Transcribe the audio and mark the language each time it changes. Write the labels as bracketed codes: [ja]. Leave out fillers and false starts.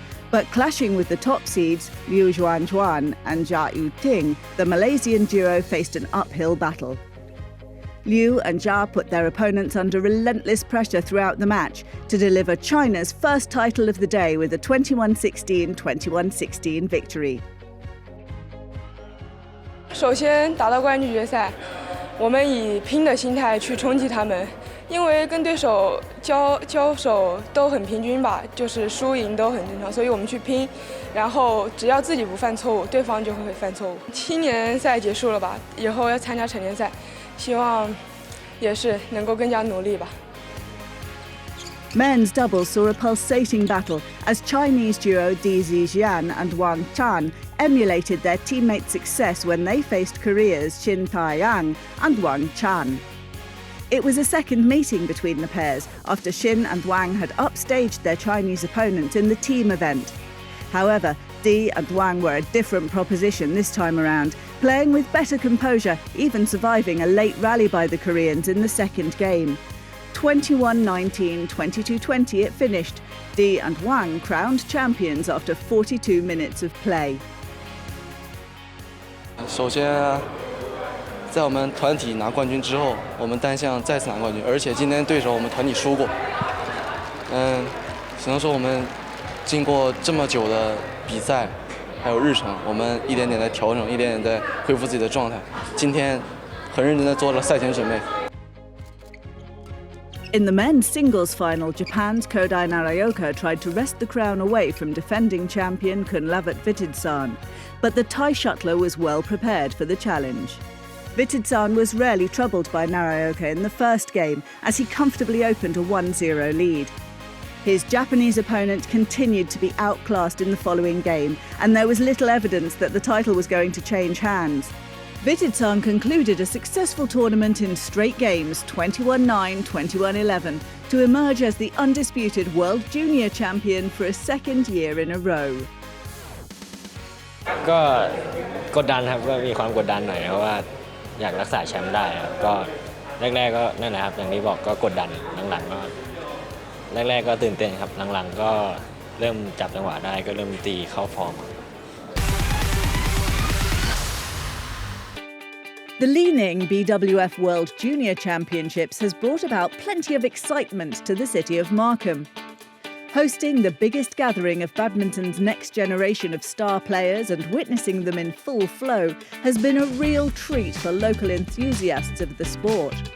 [en] But clashing with the top seeds, Liu Juan and Jia Yuting, the Malaysian duo faced an uphill battle. Liu and Jia put their opponents under relentless pressure throughout the match to deliver China's first title of the day with a 21-16, 21-16 victory. [zh] 首先打到冠军决赛，我们以拼的心态去冲击他们，因为跟对手交手都很平均吧，就是输赢都很正常，所以我们去拼，然后只要自己不犯错误，对方就会犯错误。青年赛结束了吧，以后要参加成年赛，希望也是能够更加努力吧。 [en] Men's doubles saw a pulsating battle as Chinese duo Di Zijian and Wang Chan emulated their teammates' success when they faced Korea's Shin Tae-yang and Wang Chan. It was a second meeting between the pairs after Shin and Wang had upstaged their Chinese opponents in the team event. However, Di and Wang were a different proposition this time around, playing with better composure, even surviving a late rally by the Koreans in the second game. 21-19, 22-20 it finished. Di and Wang crowned champions after 42 minutes of play. [zh] 首先，在我们团体拿冠军之后，我们单项再次拿冠军，而且今天对手我们团体输过。只能说我们经过这么久的比赛，还有日程，我们一点点在调整，一点点在恢复自己的状态。今天很认真地做了赛前准备。 [en] In the men's singles final, Japan's Kodai Naraoka tried to wrest the crown away from defending champion Kunlavat Vitidsan, but the Thai shuttler was well prepared for the challenge. Vitidsan was rarely troubled by Naraoka in the first game as he comfortably opened a 1-0 lead. His Japanese opponent continued to be outclassed in the following game, and there was little evidence that the title was going to change hands. Vitidsan concluded a successful tournament in straight games, 21-9, 21-11, to emerge as the undisputed World Junior champion for a second year in a row. [th] ก็กดดันครับก็มีความกดดันหน่อยเพราะว่าอยากรักษาแชมป์ได้ครับก็แรกๆก็นั่นแหละครับอย่างที่บอกก็กดดันหลังๆก็แรกๆก็ตื่นเต้นครับหลังๆก็เริ่มจับจังหวะได้ก็เริ่มตีเข้าฟอร์ม [en] The Ning BWF World Junior Championships has brought about plenty of excitement to the city of Markham. Hosting the biggest gathering of badminton's next generation of star players and witnessing them in full flow has been a real treat for local enthusiasts of the sport.